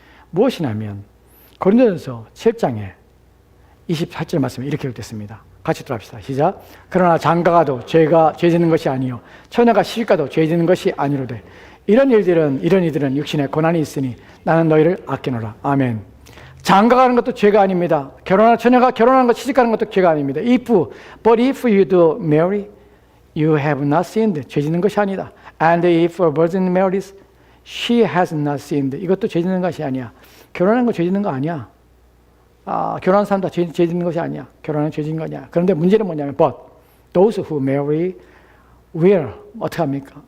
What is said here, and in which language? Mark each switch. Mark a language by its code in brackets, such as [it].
[ko] 무엇이냐면 고린도전서 7장에 28절 말씀에 이렇게 기록됐습니다. 같이 들어갑시다. 시작. 그러나 장가가도 죄가 죄 짓는 것이 아니요 처녀가 시집가도 죄 짓는 것이 아니로되 이런 이들은 육신에 고난이 있으니 나는 너희를 아끼노라. 아멘. 장가가는 것도 죄가 아닙니다. 결혼한 처녀가 결혼하는 것, 시집가는 것도 죄가 아닙니다. [en] But if you do marry, you have not sinned. [ko] 죄 짓는 것이 아니다. [en] And if a virgin marries, she has not sinned. [ko] 이것도 죄 짓는 것이 아니야. 결혼하는 거 죄 짓는 거 아니야. 결혼한 사람 다 죄 짓는 것이 아니야. 결혼은 죄 짓는 거 아니야. 그런데 문제는 뭐냐면 [en] But those who marry will [ko] 어떻게 합니까?